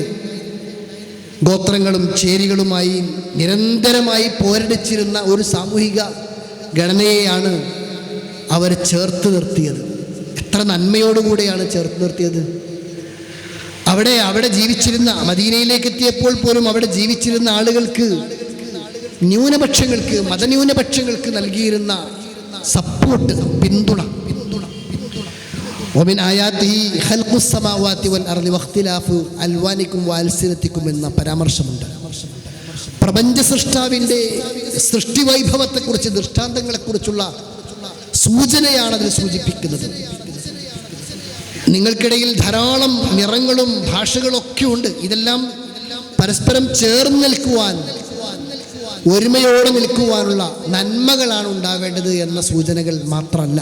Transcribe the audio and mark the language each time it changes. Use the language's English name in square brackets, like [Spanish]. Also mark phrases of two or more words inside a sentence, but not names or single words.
[Malayalam] ഗോത്രങ്ങളും ചേരികളുമായി നിരന്തരമായി പോരടിച്ചിരുന്ന ഒരു സാമൂഹിക ഘടനയെയാണ് അവർ ചേർത്ത് നിർത്തിയത്. എത്ര നന്മയോടുകൂടെയാണ് ചേർത്ത് നിർത്തിയത്. അവിടെ ജീവിച്ചിരുന്ന, മദീനയിലേക്ക് എത്തിയപ്പോൾ പോലും അവിടെ ജീവിച്ചിരുന്ന ആളുകൾക്ക്, ന്യൂനപക്ഷങ്ങൾക്ക്, മതന്യൂനപക്ഷങ്ങൾക്ക് നൽകിയിരുന്ന സപ്പോർട്ട്, പിന്തുണ. [Arabic] ومن آياته خلق السماوات والأرض واختلاف ألوانكم وألسنتكم [Malayalam] എന്ന പരാമർശമുണ്ട്. പ്രപഞ്ച സൃഷ്ടാവിൻ്റെ സൃഷ്ടിവൈഭവത്തെക്കുറിച്ച്, ദൃഷ്ടാന്തങ്ങളെക്കുറിച്ചുള്ള സൂചനയാണ് അതിൽ സൂചിപ്പിക്കുന്നത്. നിങ്ങൾക്കിടയിൽ ധാരാളം നിറങ്ങളും ഭാഷകളൊക്കെ ഉണ്ട്. ഇതെല്ലാം പരസ്പരം ചേർന്ന് നിൽക്കുവാൻ, ഒരുമയോടെ നിൽക്കുവാനുള്ള നന്മകളാണ് ഉണ്ടാവേണ്ടത് എന്ന സൂചനകൾ മാത്രമല്ല.